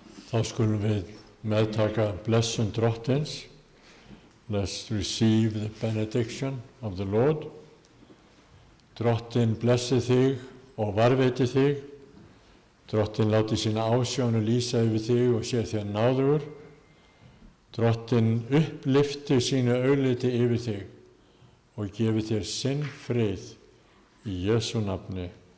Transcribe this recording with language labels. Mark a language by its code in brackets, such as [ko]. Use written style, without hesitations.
[is] Þá skulum við meðtaka blessun Drottins. [en] Let's receive the benediction of the Lord. [is] Drottin blessi þig og varveiti þig. Drottin láti sína ásjónu lýsa yfir þig og sé þér náðugur. Drottin upplyfti sínu augliti yfir þig og gefi þér sinn frið í Jesú nafni.